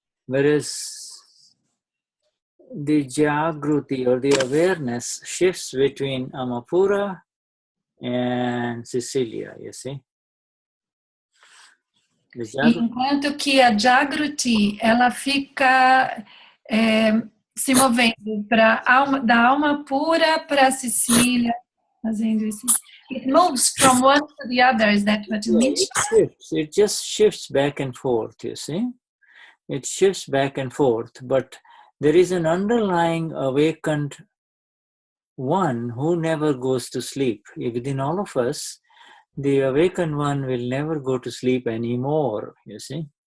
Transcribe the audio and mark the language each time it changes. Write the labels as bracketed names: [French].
[English] Whereas the Jagruti or the awareness shifts between Amapura and Cecilia, you see. [Portuguese] Enquanto que a Jagruti, ela fica se movendo da alma pura para a Cecília, fazendo isso. [English] It moves from one to the other, is that what you mean? It just shifts back and forth, you see. It shifts back and forth, but there is an underlying awakened one who never goes to sleep. Within all of us, the awakened one will never go to sleep anymore, you see.